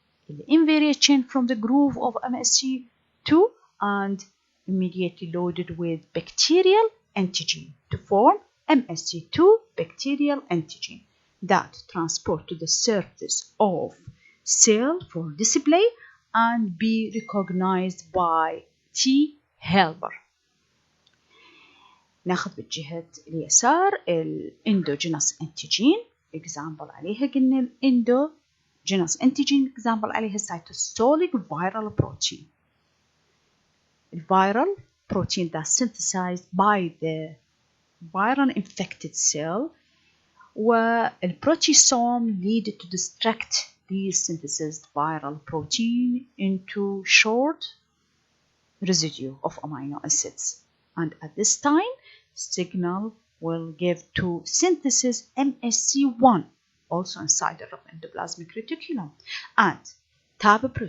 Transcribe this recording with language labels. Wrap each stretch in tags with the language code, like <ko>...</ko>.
<en>the invariant chain from the groove of MSC2 and immediately loaded with bacterial antigen to form MSC2 bacterial antigen that transport to the surface of cell for display and be recognized by T helper.</en> <ar>ناخذ بالجهة اليسار الاندوجينوس انتيجين example عليها قلنا الاندوجينوس انتيجين example عليها cytosolic viral protein.</ar> <en>الviral protein that's synthesized by the viral infected cell, والبروتيسوم lead to destruct these synthesized viral protein into short residue of amino acids, and at this time signal will give to synthesis MSC1 also inside the endoplasmic reticulum, and TAB</en>